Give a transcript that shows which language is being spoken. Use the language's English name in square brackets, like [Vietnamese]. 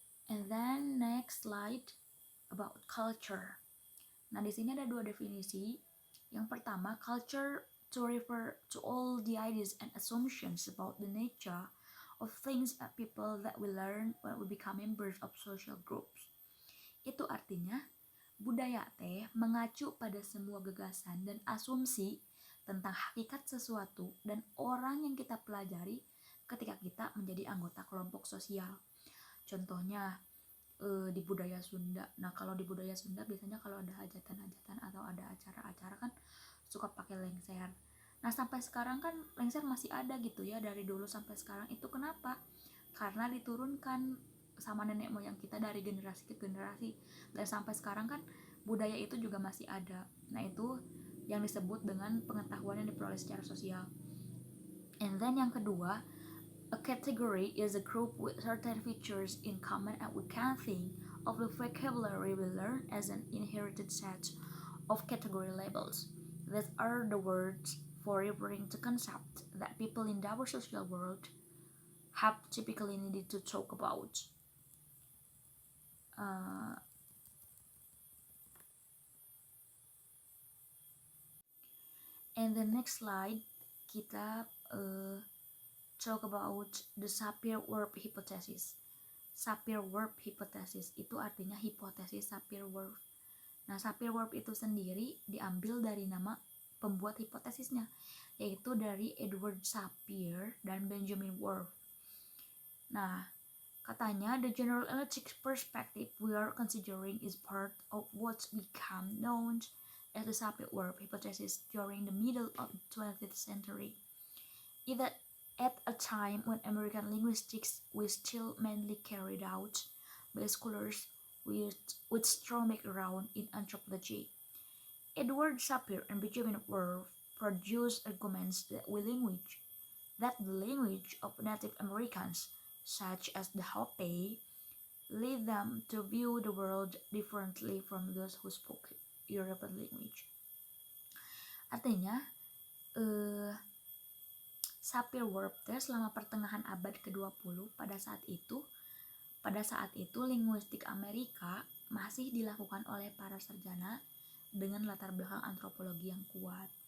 [English] And then next slide about culture. [Indonesian] Nah, di sini ada dua definisi. Yang pertama, [English] culture to refer to all the ideas and assumptions about the nature of things and people that we learn when we become members of social groups. [Indonesian] Itu artinya, budaya teh mengacu pada semua gagasan dan asumsi tentang hakikat sesuatu dan orang yang kita pelajari ketika kita menjadi anggota kelompok sosial. Contohnya, di budaya Sunda. Nah, kalau di budaya Sunda biasanya kalau ada hajatan-hajatan atau ada acara-acara kan suka pakai lengser. Nah, sampai sekarang kan lengser masih ada gitu ya, dari dulu sampai sekarang. Itu kenapa? Karena diturunkan sama nenek moyang kita dari generasi ke generasi, dan sampai sekarang kan budaya itu juga masih ada. Nah, itu yang disebut dengan pengetahuan yang diperoleh secara sosial. [English] And then [Indonesian] yang kedua, [English] a category is a group with certain features in common, and we can think of the vocabulary we learn as an inherited set of category labels. These are the words for referring to concepts that people in our social world have typically needed to talk about. And the next slide, [Indonesian] kita [English] talk about the Sapir-Whorf hypothesis. [Indonesian] Sapir-Whorf hypothesis itu artinya hipotesis Sapir-Whorf. Nah, Sapir-Whorf itu sendiri diambil dari nama pembuat hipotesisnya, yaitu dari Edward Sapir dan Benjamin Whorf. Nah, katanya [English] the general analytic perspective we are considering is part of what became known as the Sapir-Whorf hypothesis during the middle of the 20th century. Either at a time when American linguistics was still mainly carried out by scholars with strong background in anthropology. Edward Sapir and Benjamin Whorf produced arguments that the language of Native Americans, such as the Hopi, lead them to view the world differently from those who spoke European language. [Indonesian] Artinya, Sapir-Whorf selama pertengahan abad ke-20 pada saat itu linguistik Amerika masih dilakukan oleh para sarjana dengan latar belakang antropologi yang kuat.